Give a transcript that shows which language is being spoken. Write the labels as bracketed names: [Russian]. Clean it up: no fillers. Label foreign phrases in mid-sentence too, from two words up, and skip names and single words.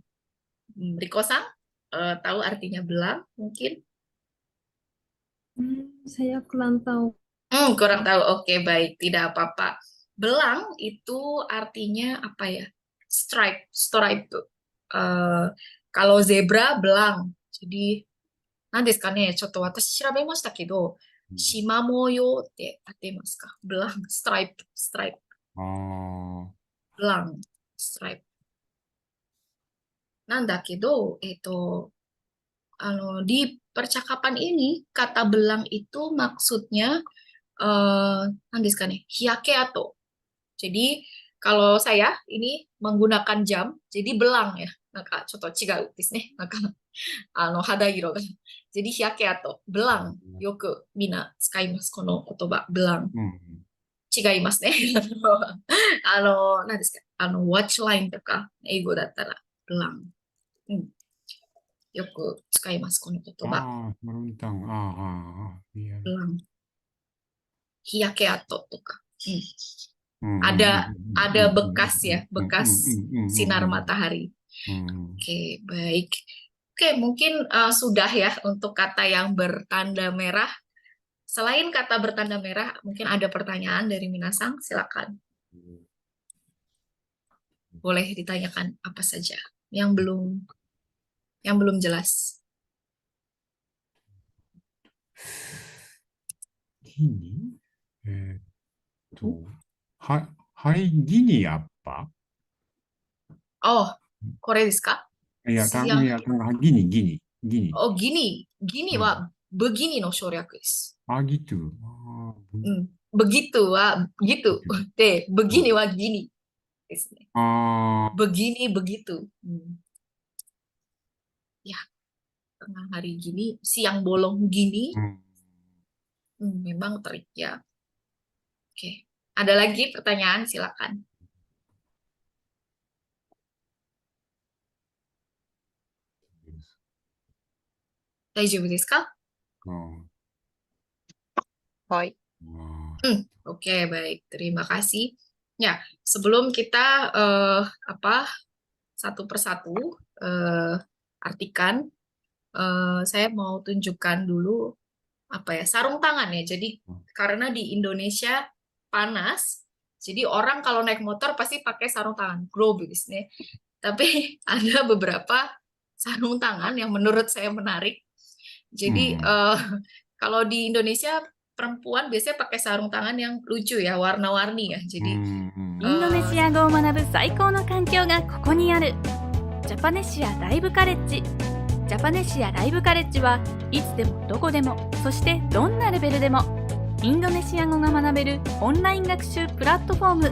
[Indonesian] Riko-san, tahu artinya belang mungkin? Saya kurang tahu. Kurang tahu. Oke, baik. Tidak apa-apa. Belang itu artinya apa ya? [English] Stripe. Stripe [Indonesian] tuh. Kalau zebra, belang. Jadi, [Japanese] 何ですかね、ちょっと私調べましたけど、縞模様って当てますか？ブラン、ストライプ、ストライプ。ブラン、ストライプ。なんだけど、 [Indonesian] di percakapan ini, kata belang itu maksudnya, [Japanese] 何ですかね、日焼け跡。 [Indonesian] Jadi, kalau saya ini menggunakan jam, jadi belang ya. [Japanese] なんかちょっと違うですね。なんか肌色が。jadi 日焼け跡、belang、よくみんな使います、この言葉、belang。違いますね。何ですか、 [English] watch line [Japanese] とか、英語だったら、belang。よく使います、この言葉。belang。日焼け跡とか。 [Indonesian] ada bekas ya, bekas sinar matahari. Oke, baik. Oke, mungkin sudah ya untuk kata yang bertanda merah. Selain kata bertanda merah, mungkin ada pertanyaan dari Minasang, silakan. Boleh ditanyakan apa saja yang belum jelas. Gini, [Japanese] はいギニアッパ Oh, これですか？いや、ギニ。 [Indonesian] Oh, gini. Gini [Japanese] wa begini no 省略です。 [Indonesian] gitu. Begitu wa begitu. De, begini wa gini. ですね。Begini, begitu. Ya, tengah hari gini, siang bolong gini. Memang trik ya. Oke. Ada lagi pertanyaan? Silakan. [Japanese] 大丈夫ですか? うん。はい。 [Indonesian] Oke, baik. Terima kasih. Ya, sebelum kita satu persatu artikan, saya mau tunjukkan dulu sarung tangan ya. Jadi karena di Indonesia panas, jadi orang kalau naik motor pasti pakai sarung tangan, glove nih. Tapi ada beberapa sarung tangan yang menurut saya menarik. Jadi kalau di Indonesia perempuan biasanya pakai sarung tangan yang lucu ya, warna-warni ya. Jadi [Japanese] インドネシア語を学ぶ最高の環境がここにある。ジャパネシアライブカレッジ。ジャパネシアライブカレッジはいつでもどこでも、そしてどんなレベルでもインドネシア語が学べるオンライン学習プラットフォーム。